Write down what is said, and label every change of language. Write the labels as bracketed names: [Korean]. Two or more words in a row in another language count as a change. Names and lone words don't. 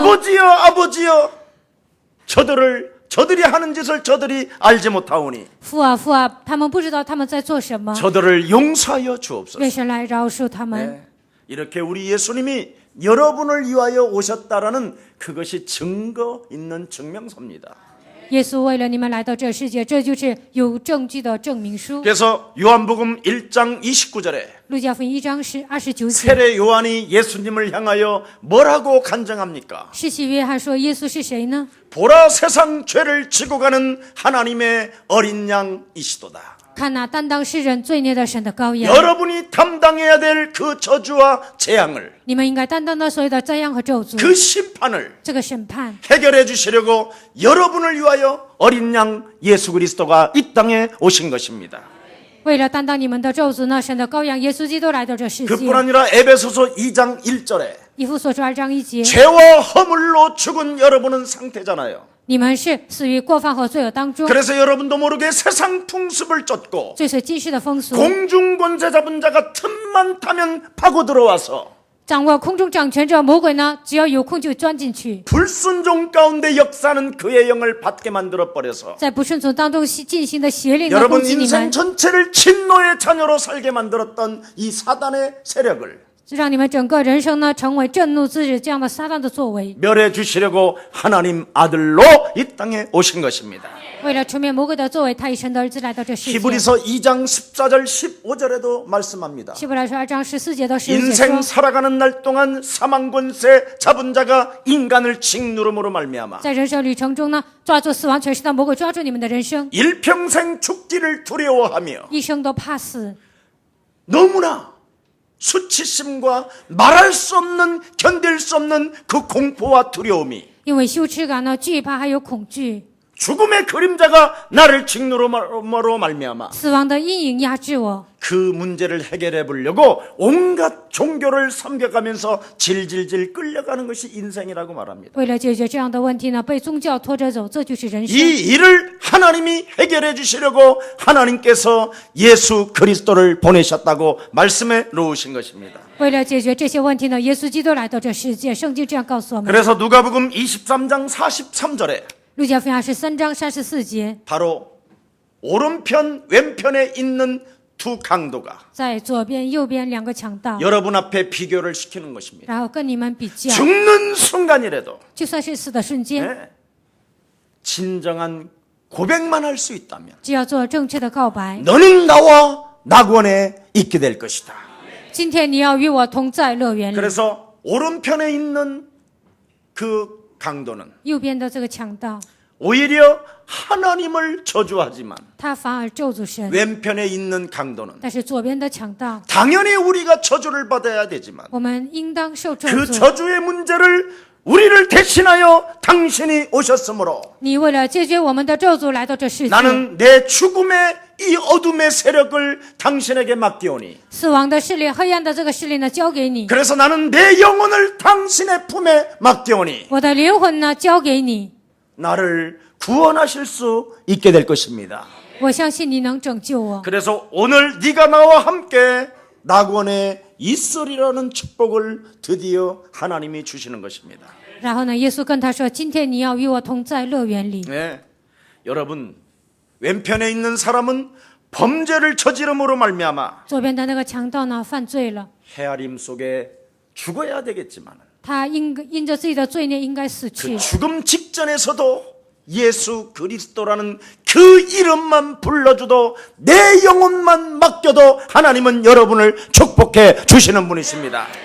[Korean] 아버지여 아버지여 저들이 하는 짓을 저들이 알지 못하오니 [Chinese] 父啊父啊，他们不知道他们在做什么， [Korean] 저들을 용서하여 주옵소서. [Chinese] 愿神来饶恕他们。 [Korean] 네. 이렇게 우리 예수님이 여러분을 위하여 오셨다라는 그것이 증거 있는 증명서입니다. [Chinese] 耶稣为了你们来到这世界，这就是有证据的证明书。 [Korean] 그래서 요한복음 1장 29절에 [Chinese] 路加福音1章29节， [Korean] 세례 요한이 예수님을 향하여 뭐라고 간증합니까? [Chinese] 施洗约翰说耶稣是谁呢？ [Korean] 보라 세상 죄를 지고 가는 하나님의 어린 양이시도다. [Chinese] 看那担当世人罪孽的神的羔羊， [Korean] 여러분이 담당해야 될 그 저주와 재앙을 [Chinese] 你们应该担当的所有的灾殃和咒诅， [Korean] 그 심판을 [Chinese] 这个审判。 [Korean] 해결해 주시려고 여러분을 위하여 어린 양 예수 그리스도가 이 땅에 오신 것입니다. [Chinese] 为了担当你们的咒诅呢，神的羔羊耶稣基督来到这世界。 [Korean] 그뿐 아니라 에베소서 2장 1절에 [Chinese] 以弗所书2章1节， [Korean] 죄와 허물로 죽은 여러분은 상태잖아요. [Chinese] 你们是死于过犯和罪恶当中， [Korean] 그래서 여러분도 모르게 세상 풍습을 쫓고 [Chinese] 追随今世的风俗， [Korean] 공중권세 잡은 자가 틈만 타면 파고 들어와서 [Chinese] 掌握空中掌权者魔鬼呢，只要有空就钻进去， [Korean] 불순종 가운데 역사는 그의 영을 받게 만들어 버려서 [Chinese] 在不顺从当中进行的邪灵呢攻 [Korean] 여러분 [Chinese] 击你 [Korean] 인생 [Chinese] 们， [Korean] 전체를 진노의 자녀로 살게 만들었던 이 사단의 세력을 [Chinese] 让你们整个人生呢成为震怒之日这样的撒旦的作为。 [Korean] 멸해 주시려고 하나님 아들로 이 땅에 오신 것입니다. [Chinese] 为了除灭魔鬼的作为，他以神的儿子来到这世界。 [Korean] 히브리서 2장 14절 15절에도 말씀합니다. [Chinese] 希伯来书2章14节到15节 [Korean] 인생 [Chinese] 说， [Korean] 살아가는 날 동안 사망 권세 잡은 자가 인간을 짓누름으로 말미암아 [Chinese] 在人生旅程中呢，抓住死亡权势的魔鬼抓住你们的人生， [Korean] 일평생 죽기를 두려워하며 [Chinese] 一生都怕死， [Korean] 너무나 수치심과 말할 수 없는 견딜 수 없는 그 공포와 두려움이 [Chinese] 因为羞耻感呢、惧怕还有恐惧， [Korean] 죽음의 그림자가 나를 짓누름으로 말미암아 [Chinese] 死亡的阴影压制我。 [Korean] 그 문제를 해결해 보려고 온갖 종교를 섬겨가면서 질질질 끌려가는 것이 인생이라고 말합니다. [Chinese] 为了解决这样的问题呢，被宗教拖着走，这就是人生。 [Korean] 이 일을 하나님이 해결해 주시려고 하나님께서 예수 그리스도를 보내셨다고 말씀해 놓으신 것입니다. [Chinese] 为了解决这些问题呢，耶稣基督来到这世界，圣经这样告诉我们。 [Korean] 그래서 누가복음 23장 43절에 [Chinese] 路加福音23章34节， [Korean] 바로 오른편 왼편에 있는 두 강도가 [Chinese] 在左边、右边两个强盗， [Korean] 여러분 앞에 비교를 시키는 것입니다. [Chinese] 然后跟你们比较， [Korean] 죽는 순간이라도 [Chinese] 就算是死的瞬间， [Korean] 네, 진정한 고백만 할 수 있다면 [Chinese] 只要做正确的告白。 [Korean] 너는 나와 낙원에 있게 될 것이다. [Chinese] 今天你要与我同在乐园里。 [Korean] 그래서 오른편에 있는 그 강도는 [Chinese] 右边的这个强盗， [Korean] 오히려 하나님을 저주하지만 [Chinese] 他反而咒诅神； [Korean] 왼편에 있는 강도는 [Chinese] 但是左边的强盗， [Korean] 당연히 우리가 저주를 받아야 되지만 [Chinese] 我们应当受咒 [Korean] 그 [Chinese] 诅。 [Korean] 저주의 문제를 우리를 대신하여 당신이 오셨으므로 [Chinese] 你为了解决我们的咒诅来到这世界， [Korean] 나는 내 죽음의 이 어둠의 세력을 당신에게 맡기오니 [Chinese] 死亡的势力、黑暗的这个势力呢，交给你； [Korean] 그래서 나는 내 영혼을 당신의 품에 맡기오니 [Chinese] 我的灵魂呢，交给你。 [Korean] 나를 구원하실 수 있게 될 것입니다. [Chinese] 我相信你能拯救我。 [Korean] 그래서 오늘 네가 나와 함께 낙원에 있으리라는 축복을 드디어 하나님이 주시는 것입니다. [Chinese] 然后呢，耶稣跟他说：“今天你要与我同在乐园里。 [Korean] 네, 여러분 왼편에 있는 사람은 범죄를 저지름으로 말미암아 [Chinese] 左边的那个强盗呢，犯罪了， [Korean] 헤아림 속에 죽어야 되겠지만 [Chinese] 他因着自己的罪孽应该死 [Korean] 그 [Chinese] 去。 [Korean] 죽음 직전에서도 예수 그리스도라는 그 이름만 불러줘도 내 영혼만 맡겨도 하나님은 여러분을 축복해 주시는 분이십니다.